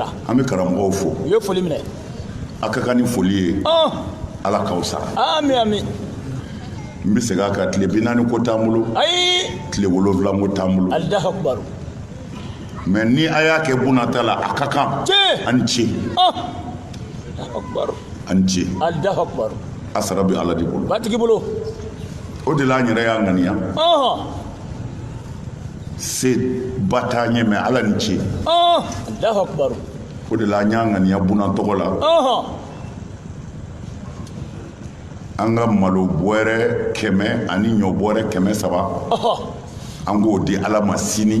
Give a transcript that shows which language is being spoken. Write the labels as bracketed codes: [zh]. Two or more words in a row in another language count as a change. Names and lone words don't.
[bm] an bɛ karamɔgɔw fo u ye foli minɛ a ka kan ni foli ye ala k'aw sara ami n bɛ segin a kan tile 40 ko t'an bolo ayi tile 7 ko t'an bolo [ar] الله أكبر [bm] mais ni a y'a kɛ bunata la a ka kan an ce [ar] الله أكبر [bm] an ce [ar] الله أكبر [bm] a sara bɛ ala de bolo batigi bolo o de la an yɛrɛ y'a ŋaniya se ba t'an ɲɛ mais ala ni ce [ar] الله أكبر [bm] o de la an y'a ŋaniya bunan tɔgɔ la an ka malo bɔrɛ 100 ani ɲɔ bɔrɛ 300 an k'o di ala ma sini